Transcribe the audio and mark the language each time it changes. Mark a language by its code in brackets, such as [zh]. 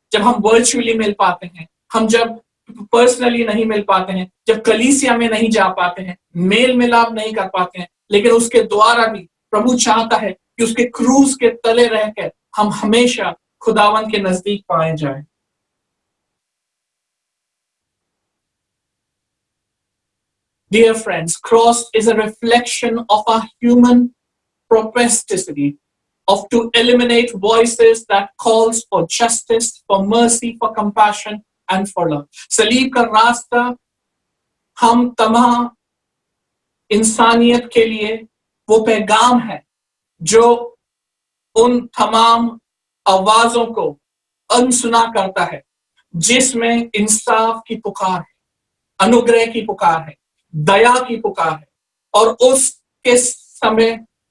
[hi] जब हम वर्चुअली मिल पाते हैं, हम जब पर्सनली नहीं मिल पाते हैं, जब कलीसिया में नहीं जा पाते हैं, मेल मिलाप नहीं कर पाते हैं, लेकिन उसके द्वारा भी प्रभु चाहता है कि उसके क्रूस के तले रहकर हम हमेशा खुदावन के नजदीक पाए जाएं। [en] Dear friends, cross is a reflection of our human propensity to eliminate voices that calls for justice, for mercy, for compassion and for love. [hi] सलीब का रास्ता हम तमाम इंसानियत के लिए वो पैगाम है जो उन तमाम आवाजों को अनसुना करता है, जिसमें इंसाफ की पुकार है, अनुग्रह की पुकार है, दया की पुकार है, और उसके समय